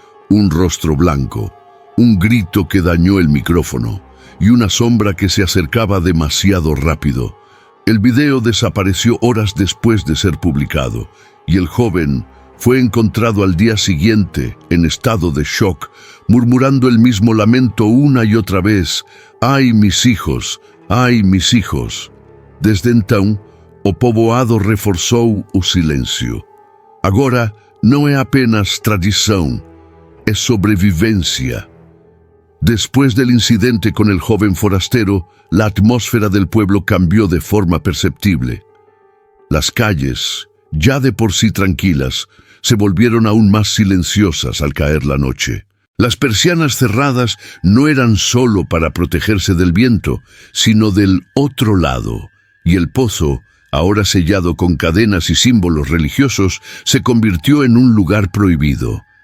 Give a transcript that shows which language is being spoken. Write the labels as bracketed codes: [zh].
[es] Un rostro blanco, un grito que dañó el micrófono y una sombra que se acercaba demasiado rápido. El video desapareció horas después de ser publicado, y el joven fue encontrado al día siguiente en estado de shock, murmurando el mismo lamento una y otra vez: «Ai, mis hijos! Ai, mis hijos!». [pt] Desde então, o povoado reforçou o silêncio. Agora não é apenas tradição, é sobrevivência. [es] Después del incidente con el joven forastero, la atmósfera del pueblo cambió de forma perceptible. Las calles, ya de por sí tranquilas, se volvieron aún más silenciosas al caer la noche. Las persianas cerradas no eran solo para protegerse del viento, sino del otro lado, y el pozo, ahora sellado con cadenas y símbolos religiosos, se convirtió en un lugar prohibido.